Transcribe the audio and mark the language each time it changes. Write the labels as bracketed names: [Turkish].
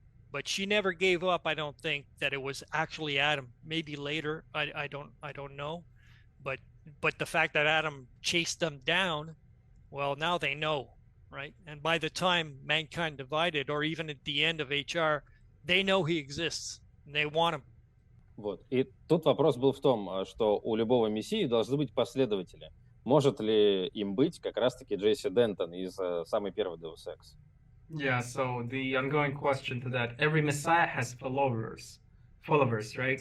[English] But she never gave up, I don't think, that it was actually Adam. Maybe later, I don't know. But the fact that Adam chased them down, well, now they know, right? And by the time Mankind Divided, or even at the end of HR, they know he exists, and they want him. [Russian] Вот. И тут вопрос был в том, что у любого мессии должны быть последователи. Может ли им быть как раз-таки Джесси Дентон из самой первой Deus Ex? [English] Yeah, so the ongoing question to that, every Messiah has followers, right?